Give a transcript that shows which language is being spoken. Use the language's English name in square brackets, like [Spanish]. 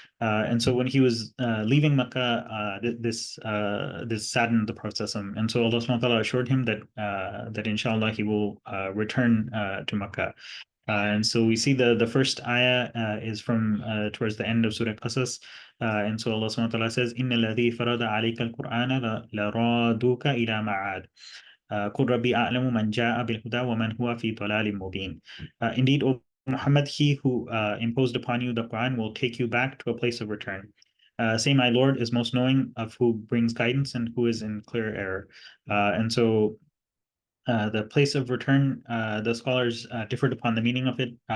[English] And so when he was leaving Makkah, this saddened the Prophet. And so Allah subhanahu wa ta'ala assured him that inshallah he will return to Makkah. And so we see the first ayah is from towards the end of Surah Qasas. And so Allah subhanahu wa ta'ala says, [Arabic] إِنَّ الَّذِي فَرَضَ عَلَيْكَ الْقُرْآنَ لَرَادُوكَ إِلَى مَعَادٍ قُلْ رَبِّي أَعْلَمُ مَنْ جَاءَ بِالْهُدَى وَمَنْ هُوَ فِي ضَلَالٍ مُبِينٍ. [English] Indeed, O Muhammad, he who imposed upon you the Quran will take you back to a place of return. Say, my Lord is most knowing of who brings guidance and who is in clear error. And so the place of return, the scholars differed upon the meaning of it.